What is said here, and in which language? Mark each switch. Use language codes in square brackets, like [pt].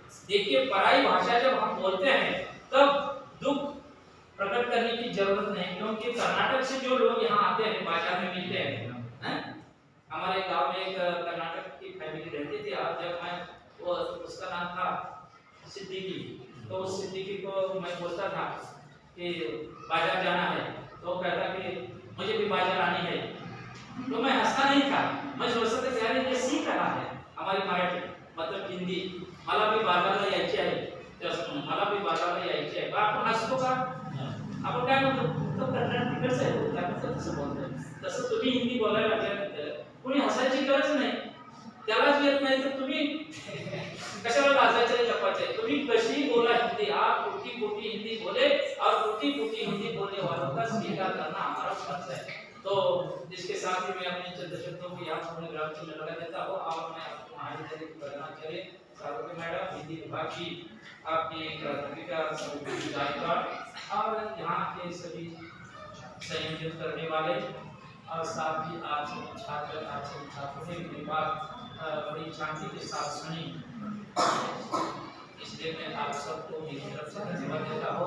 [hi] देखिए पराई भाषा जब हम बोलते हैं तब दुख प्रकट करने की जरूरत नहीं, क्योंकि कर्नाटक से जो लोग यहाँ आते हैं बाजार में मिलते हैं। हमारे गांव में एक कर्नाटक की फैमिली रहती थी, और जब मैं वो उसका नाम था सिद्दीकी, तो उस सिद्दीकी को मैं बोलता था कि बाजार जाना है, तो कहता कि मुझे भी बाजार आनी है। तो मैं हंसता नहीं था, मैं सोचता था कि यार ये सीख रहा है हमारी मराठी मतलब हिंदी, [mr] मला भी बाजारला यायचे आहे, त्यासमोर मला भी बाजारला यायचे आहे। आपण हसतो का? आपण काय म्हणतो तो कर्नाटक तिकडचं आहे, त्यामुळे तसं बोलतोय। तसं तुम्ही हिंदी बोलायला लागल्यानंतर कोणी हसायची गरज नाही, त्यालाच येत नाही तर तुम्ही कशाला लाजायचं आणि लपायचं? तुम्ही कशी बोला हिंदी, [hi] आप टूटी फूटी हिंदी बोले और टूटी फूटी हिंदी बोलने वालों का स्वीकार करना हमारा फर्ज है। तो इसके साथ ही मैं अपने चंद शब्दों को यहाँ अपने ग्राम से लगा देता हूँ, और मैं आपको महाविद्यालय की प्रधानाचार्य सार्वजनिक मैडम हिंदी विभाग की आपकी प्राथमिका समिति गायकवाड़ और यहाँ के सभी संयोजित करने वाले और साथ ही आप सभी छात्र, आप सभी छात्रों ने मेरी बात बड़ी शांति के साथ सुनी, इसलिए मैं आप सबको मेरी तरफ से धन्यवाद देता हूँ।